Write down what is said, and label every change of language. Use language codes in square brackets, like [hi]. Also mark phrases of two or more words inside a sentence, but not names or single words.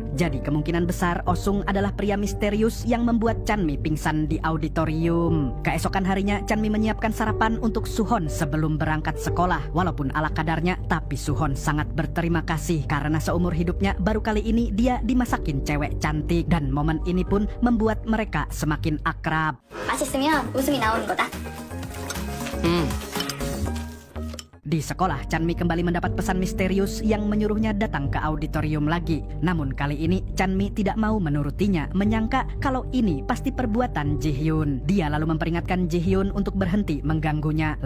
[id] Jadi kemungkinan besar Osung adalah pria misterius yang membuat Chanmi pingsan di auditorium. Keesokan harinya, Chanmi menyiapkan sarapan untuk Suhon sebelum berangkat sekolah. Walaupun ala kadarnya, tapi Suhon sangat berterima kasih karena seumur hidupnya baru kali ini dia dimasakin cewek cantik. Dan momen ini pun membuat mereka semakin akrab. [ko] 맛있으면 웃음이 나오는 거다. [id] Di sekolah, Chanmi kembali mendapat pesan misterius yang menyuruhnya datang ke auditorium lagi. Namun kali ini Chanmi tidak mau menurutinya, menyangka kalau ini pasti perbuatan Ji-hyun. Dia lalu memperingatkan Ji-hyun untuk berhenti mengganggunya.